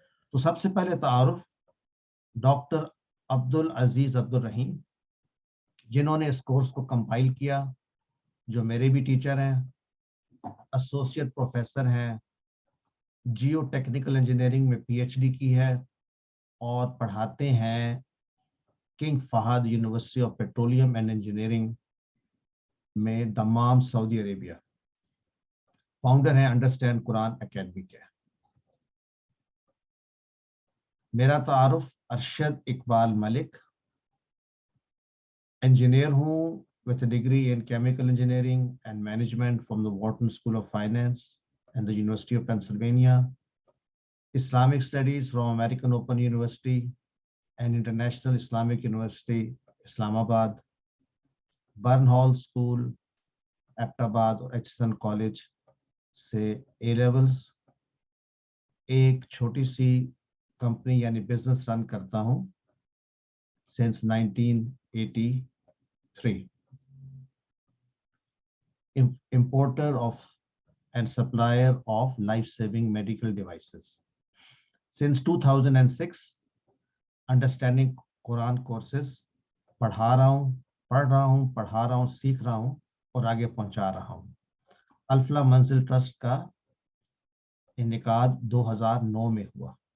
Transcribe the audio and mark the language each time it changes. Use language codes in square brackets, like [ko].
[ur] تو سب سے پہلے تعارف ڈاکٹر عبدالعزیز عبدالرحیم, جنہوں نے اس کورس کو کمپائل کیا, جو میرے بھی ٹیچر ہیں, ایسوسیٹ پروفیسر ہیں, جیو ٹیکنیکل انجینئرنگ میں PhD کی ہے اور پڑھاتے ہیں king Fahad university of petroleum and engineering میں دمام, سعودی عربیہ. فاؤنڈر ہیں انڈرسٹینڈ قرآن اکیڈمی کے. میرا تعارف [en] Arshad Iqbal Malik, [ur] انجینئر ہوں [en] with a degree in chemical engineering and management from the Wharton School of Finance and the University of Pennsylvania, Islamic Studies from American Open University and International Islamic University, Islamabad, Burnhall School, Abbottabad اور Hutchinson College سے A levels. [ur] ایک چھوٹی سی company یعنی business run کرتا ہوں [en] since 1983. Importer of and supplier of life-saving medical devices. Since 2006, understanding Quran courses [ur] پڑھا رہا ہوں, سیکھ رہا ہوں اور آگے پہنچا رہا ہوں. الفلاح منزل ٹرسٹ کا انعقاد 2009 میں ہوا.